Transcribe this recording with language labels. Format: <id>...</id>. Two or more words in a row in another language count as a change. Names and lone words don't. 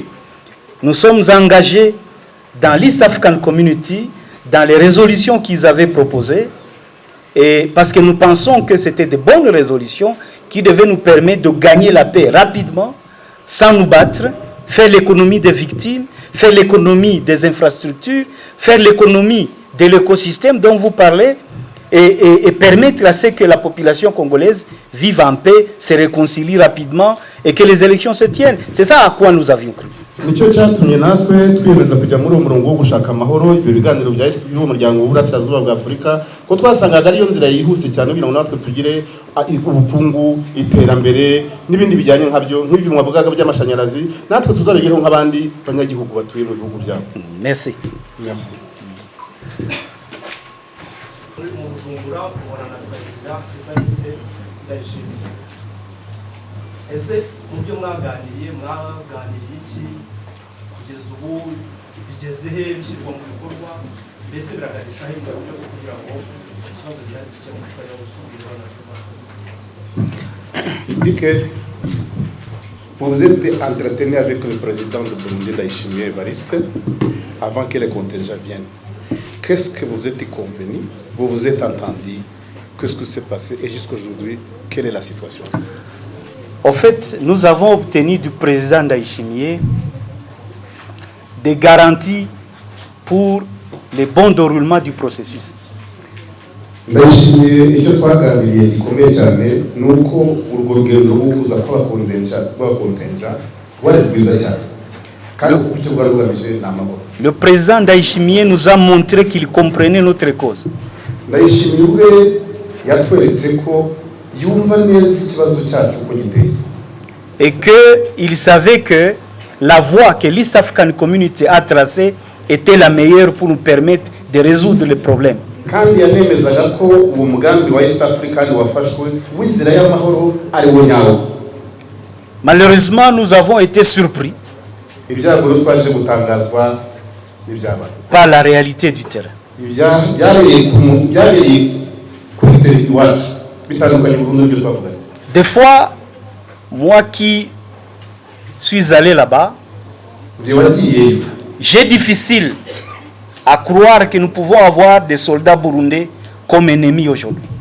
<fr>Nous sommes engagés dans l'East African Community, dans les résolutions qu'ils avaient proposées, et parce que nous pensons que c'était de bonnes résolutions qui devaient nous permettre de gagner la paix rapidement, sans nous battre, faire l'économie des victimes, faire l'économie des infrastructures, faire l'économie de l'écosystème dont vous parlez, et permettre à ce que la population congolaise vive en paix, se réconcilie rapidement et que les élections se tiennent. C'est ça à quoi nous avions cru.</fr> <rw>Nicyo cyatumye natwe twiyemeza kujya muri uwo murongo wo gushaka amahoro ibyo biganiro bya y'umuryango w'Uburasirazuba bwa Afurika ko twasangaga ariyo nzira yihuse cyane kugira ngo natwe tugire ubukungu iterambere n'ibindi bijyanye nkabyo nk'ibyo mwavugaga by'amashanyarazi natwe tuzabigereho nk'abandi banyagihugu batuye mu bihugu byabo.</rw> <fr>Merci. Merci.</fr> <rw>Ese mu byo mwaganiriye iki kugeza ubu bigeze he bishyirwa mu bikorwa mbese biraganisha he kugira ngo ikibazo cyari gikemuka</rw> <fr>Il dit que vous vous êtes entretenu avec le président de Burundi, Ndayishimiye Evariste, avant que les contingents viennent. Qu'est-ce que vous êtes convenu? Vous vous êtes entendu? Qu'est-ce qui s'est passé? Et jusqu'à aujourd'hui, quelle est la situation? En fait, nous avons obtenu du président Ndayishimiye des garanties pour le bon déroulement du processus.</fr> <rw>Ndayishimiye icyo twaganiriye gikomeye cyane nuko urwo rugendo rwo kuza kwakondenja rwari rwiza cyane kandi icyo rwari rugamije ni amahoro.</rw> <fr>Le président Ndayishimiye nous a montré qu'il comprenait notre cause.</fr> <rw>Ndayishimiye ubwe yatweretse ko yumva neza ikibazo cyacu uko giteye.</rw> <fr>Et qu'il savait que la voie que l'East African Community a tracée était la meilleure pour nous permettre de résoudre les problèmes.</fr> <rw>Kandi yanemezaga ko uwo mugambi wa East African wafashwe w'inzira y'amahoro ari wo nyawo.</rw> <fr>Malheureusement, nous avons été surpris par la réalité du terrain. Des fois, moi qui suis allé là-bas, j'ai difficile à croire que nous pouvons avoir des soldats burundais comme ennemis aujourd'hui.</fr>